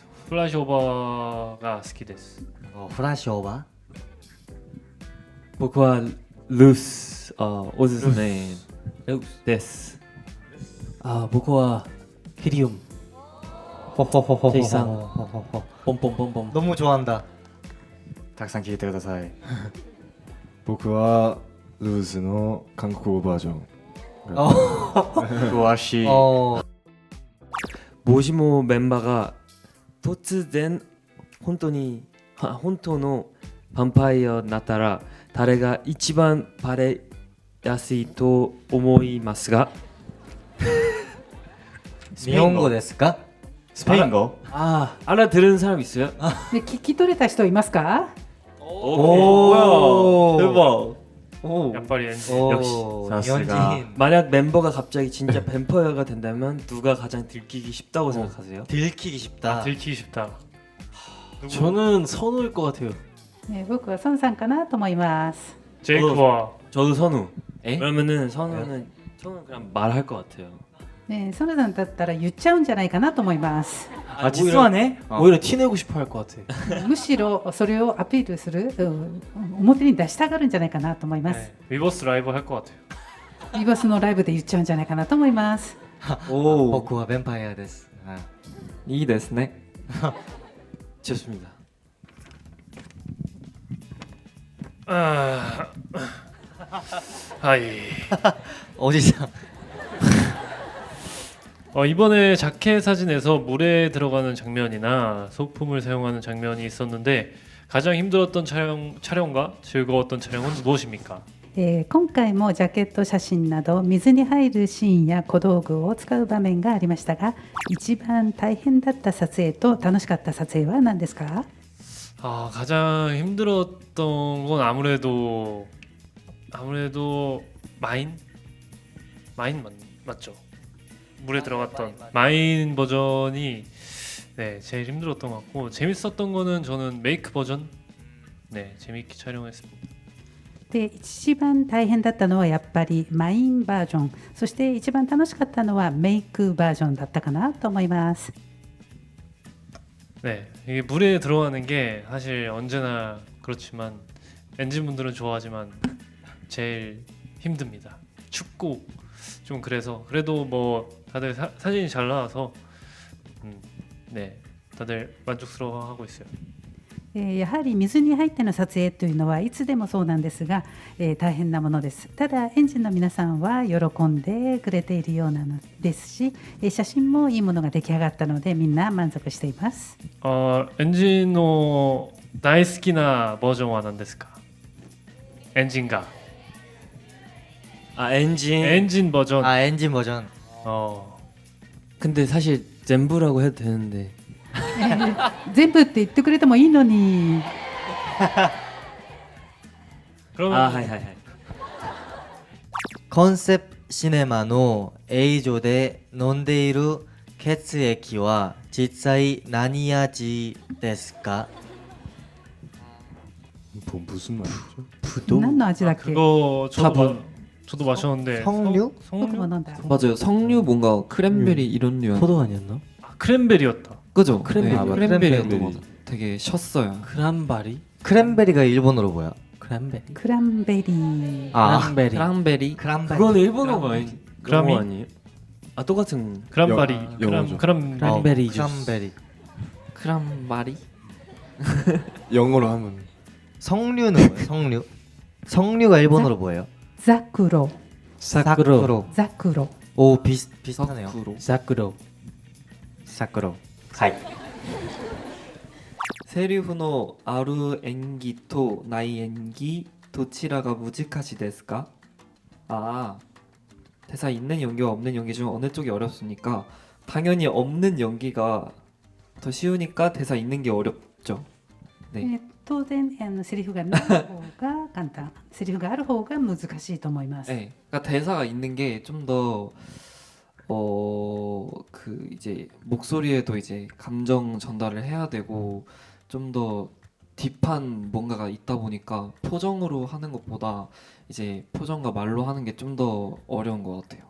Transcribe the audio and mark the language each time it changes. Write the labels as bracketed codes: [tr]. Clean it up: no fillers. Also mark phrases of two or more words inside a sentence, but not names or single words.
[ja] フラッシュオーバーが好きです。フラッシュオーバ僕はルースおすすめです。僕はヒリウム。ー。ほほジェイさんほほほ。ポンポンポンポン。 [ko] 너무 좋아한다. [ja] たくさん聴いてください。僕はルーズの韓国語バージョン。詳しい。もしもメンバーが突然本当のヴァンパイアになったら誰が一番バレやすいと思いますが？日本語ですか？スペイン語？ [ko] 알아들은 사람 있어요? [ja] で聞き取れた人いますか？おー [ko] 대박. [ja] やっぱりエンジン。おー、さすが。 [ko] 연진. 만약 멤버가 갑자기 진짜 뱀파이어가 된다면 누가 가장 들키기 쉽다고 생각하세요? 들키기 쉽다. 들키기 쉽다. 저는 선우일 것 같아요. [ja] ね、僕は孫さんかなと思います。 [ko] 제이크와 저도 선우. 에? 그러면은 선우는 그냥 말할 것 같아요. [ja] ね、孫さんだったら言っちゃうんじゃないかなと思います。実はね、 [ko] 오히려 티내고 싶어 할 것 같아. [ja] むしろそれをアピールする、表に出したがるんじゃないかなと思います。 [ko] 위버스 라이브 할 것 같아요. [ja] ビバスのライブで言っちゃうんじゃないかなと思います。僕はヴァンパイアです。 [ko] 이 됐네. 좋습니다. [ja] あーはい。おじさん。 [ko] 이번에 자켓 사진에서 물에 들어가는 장면이나 소품을 사용하는 장면이 있었는데 가장 힘들었던 촬영과 즐거웠던 촬영은 무엇입니까? [ja] 今回もジャケット写真など水に入るシーンや小道具を使う場面がありましたが、一番大変だった撮影と楽しかった撮影は何ですか？ [ko] 가장 힘들었던 건 아무래도 마인 맞죠? 물에 들어갔던 마인 버전이 네 제일 힘들었던 것 같고 재밌었던 거는 저는 메이크 버전 네 재밌게 촬영했습니다. [ja] で一番大変だったのはやっぱりマインバージョン、そして一番楽しかったのはメイクバージョンだったかなと思います。 [ko] 네 이게 물에 들어가는 게 사실 언제나 그렇지만 엔진분들은 좋아하지만 제일 힘듭니다. 춥고 좀 그래서 그래도 뭐 다들 사진이 잘 나와서 네 다들 만족스러워하고 있어요. [ja] やはり水に入っての撮影というのはいつでもそうなんですが、大変なものです。ただエンジンの皆さんは喜んでくれているようなのですし、写真もいいものが出来上がったのでみんな満足しています。 엔진の大好きなバージョンは何ですか? [ko] 엔진가 엔진. 엔진 버전. 엔진 버전. 근데 사실 전부라고 해도 되는데. 全部って言ってくれてもいいのに。 그러면 [ja] はいはいはい。コンセプトシネマの映像で飲んでいる血液は実際何味ですか? [ko] 무슨 말이죠? [ja] 何の味だっけ？ [ko] 그거 저도 마셨는데 석류? [ja] 僕も飲んだ。 [ko] 맞아요. 석류 뭔가 크랜베리 이런 류. 포도 아니었나? 크랜베리였다. 그죠? 크랜베리. 네, 아, 크랜베리였던 크랜베리. 거 같아. 되게 셨어요. 크란바리? 크랜베리가 일본어로 뭐야? 크란베리. [ja] クランベリー。 [ko] 크란베리. 크랜베리. 크란베리. 그건 일본어가 그라미? 영어 아니에요? 아 똑같은. 크란바리. 영어죠. 크란베리 주스. 크란베리. 크란바리? 영어로 하면 석류는 뭐예요? 석류? 석류가 일본어로 뭐예요? [ja] ザクロ。 [ko] 사쿠로. [ja] ザクロ。 [ko] 오 비슷하네요. 사쿠로. 사쿠로. 사쿠로. [ja] はい。セリフのある演技とない演技どちらが難しいですか? [ko] 아, 대사 있는 연기와 없는 연기 중 어느 쪽이 어렵습니까? 당연히 없는 연기가 더 쉬우니까 대사 있는 게 어렵죠. 네. [ja] 当然セリフがない方が簡単、セリフがある方が難しいと思います。 [ko] 네, 그러니까 대사가 있는 게 좀 더 그 이제 목소리에도 이제 감정 전달을 해야 되고 좀 더 딥한 뭔가가 있다 보니까 표정으로 하는 것보다 이제 표정과 말로 하는 게 좀 더 어려운 것 같아요.